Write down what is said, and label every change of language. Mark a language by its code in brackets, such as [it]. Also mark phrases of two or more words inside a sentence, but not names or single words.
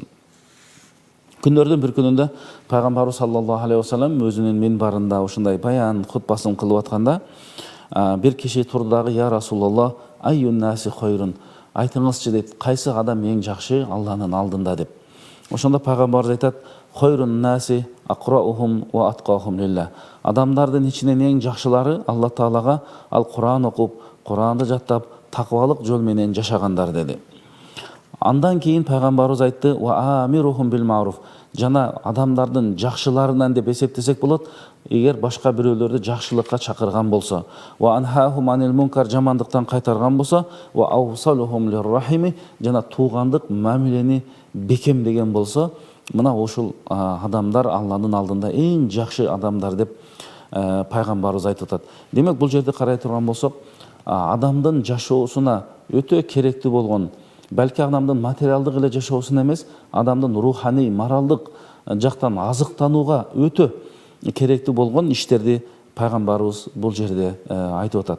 [ky] Күндөрдүн бир күнүндө Пайгамбарыбыз [ar] صلى الله عليه وسلم [ky] өзүнүн минбарында ушундай баян хутбасын кылып атканда, бир киши турду дагы: [ar] "يا رسول الله، أي الناس خير?" [ky] Айтыңызчы дейт, кайсы адам эң жакшы Алланын алдында деп. Ошондо Пайгамбарыбыз айтат: [ar] "خير الناس أقرؤهم وأتقاهم لله." [ky] Адамдардын ичинен эң жакшылары Алла Таалага ал Куран окуп, Куранды жаттап, таквалык жол менен жашагандар деди. Андан кийин Пайгамбарыбыз айтты: [ar] "وآمرهم بالمعروف." [ky] Жана адамдардын жакшыларынан деп эсептесек болот, эгер башка бирөөлөрдү жакшылыкка чакырган болсо, [ar] وأنهاهم عن المنكر, [ky] жамандыктан кайтарган болсо, [ar] وأوصلهم للرحم, [ky] жана туугандык мамилени бекемдеген болсо, мына ушул адамдар Алланын алдында эң жакшы адамдар деп Пайгамбарыбыз айтып атат. Демек бул жерде карай турган болсок, адамдын жашоосуна өтө керектүү болгон, балки адамдын материалдык эле жашоосуна эмес, адамдын руханий, моралдык жактан азыктанууга өтө керектүү болгон иштерди Пайгамбарыбыз бул жерде айтып атат.